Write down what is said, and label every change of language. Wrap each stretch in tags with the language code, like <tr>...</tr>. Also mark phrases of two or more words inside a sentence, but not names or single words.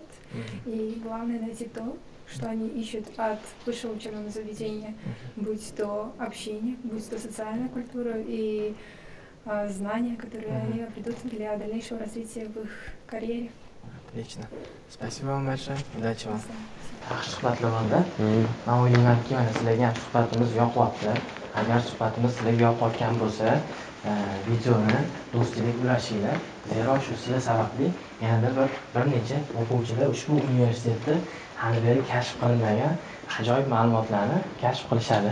<ru>И главное найти то, что они ищут от высшего учебного заведения, будь то общение, будь то социальная культура и знания, которые они обретут для дальнейшего развития в их карьере. Отлично. Спасибо вам большое. Удачи вам.</ru> <uz>Yaxshi suhbatlar bo'ldi. Men o'ylaymanki, mana sizlarga ham suhbatimiz yoqyapti. Agar suhbatimiz sizlarga yoqayotgan bo'lsa, videoni do'stlarga ulashinglar. Zero shu sizlar sababli yana bir necha o'quvchilar ushbu universitetni hali beri kashf qilinmagan ajoyib ma'lumotlarni kashf qilishadi.</uz>